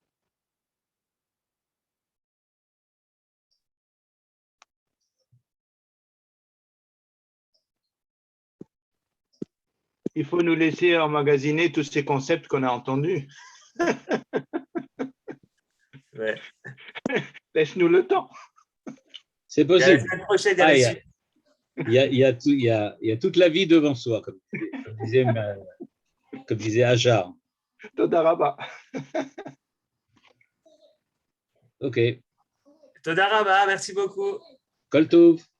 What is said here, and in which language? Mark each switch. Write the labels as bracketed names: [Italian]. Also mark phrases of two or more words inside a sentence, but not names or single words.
[French] Il faut nous laisser emmagasiner tous ces concepts qu'on a entendus. Ouais. Laisse-nous le temps. C'est possible. La prochaine, il y a toute la vie devant soi, comme disait Hajar. [Hebrew] תודה רבה. [French] Ok. [Hebrew] תודה רבה, [French] merci beaucoup. [Hebrew] כל טוב.